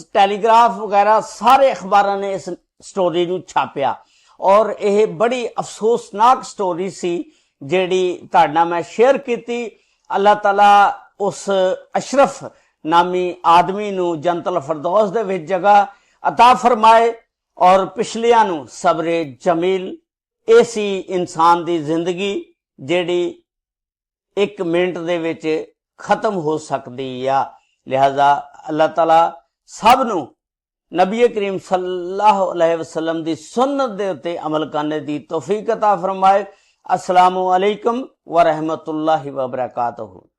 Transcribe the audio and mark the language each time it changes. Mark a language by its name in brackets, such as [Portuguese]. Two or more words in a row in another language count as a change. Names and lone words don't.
[Punjabi] ٹیلیگراف وغیرہ سارے اخباراں نے اس سٹوری نوں چھاپیا اور یہ بڑی افسوسناک سٹوری سی جہڑی تہاڈے نال میں شیئر کیتی. اللہ تعالیٰ اس اشرف نامی آدمی نوں جنت الفردوس دے وچ جگہ عطا فرمائے اور پچھلیاں نوں صبر جمیل. یہ سی انسان دی زندگی جہڑی اک منٹ دے وچ ختم ہو سکتی ہے. لہٰذا اللہ تعالیٰ سب نوں نبی کریم [Arabic] صلى الله عليه وسلم [Punjabi] دی سنت دے اتے عمل کرنے دی توفیق عطا فرمائے. [Arabic] السلام عليكم ورحمة الله وبركاته.